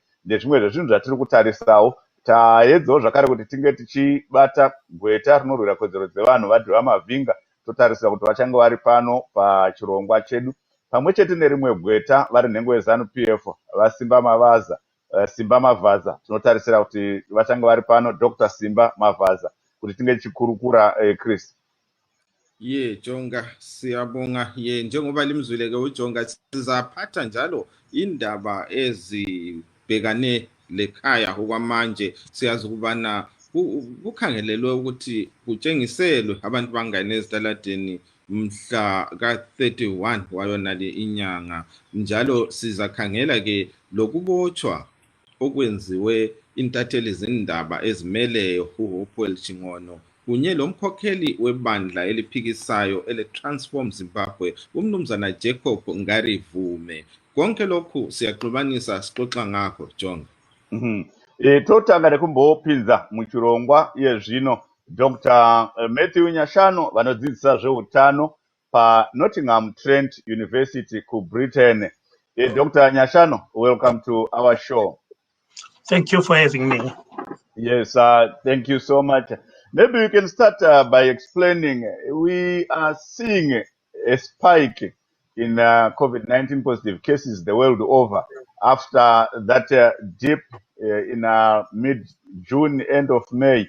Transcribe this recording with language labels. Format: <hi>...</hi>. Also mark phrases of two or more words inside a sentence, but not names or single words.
<sn>Ndezvimwe zvezvinhu zvatiri kutarisawo. Taedzawo zvakare kuti tinge tichibata gweta rinorwira kodzero dzevanhu vadhiva mavhinga, totarisira kuti vachange vari pano pachirongwa chedu, pamwe chete nerimwe gweta vari nhengo yeZanu PF Simba Mavhaza. Tinotarisira kuti vachange vari pano, Dr. Simba Mavhaza, kuti tinge tichikurukura. Chris. Jonga,</sn> <nd>siyabonga. Njengoba limzwile ke uJonga, sizaphatha njalo indaba ezibhekane lekhaya okwamanje. Siyazi ukubana kukhangelelwe ukuthi kutshengiselwe abantu bangene ezitaladeni mhla ka-31 wayonale inyanga. Njalo sizakhangela ke lokubotshwa okwenziwe intatheli zindaba ezimeleyo uHopewell Ching'ono kunye lomkhokheli webandla eliphikisayo ele-Transform Zimbabwe, umnumzana Jacob Ngaruvume. Konke lokhu siyaxubanisa sixoxa ngakho, Jonga.</nd> <sn>Totanga nekumbopinza muchirongwa yezvino Dr. Matthew Nyashano, vanodzidzisa zveutano paNottingham Trent University kuBritain. Dr. Nyashano,</sn> <en>welcome to our show. Thank you for having me. Yes, thank you so much. Maybe you can start by explaining, we are seeing a spike in COVID-19 positive cases the world over after that dip in mid-June, end of May.</en>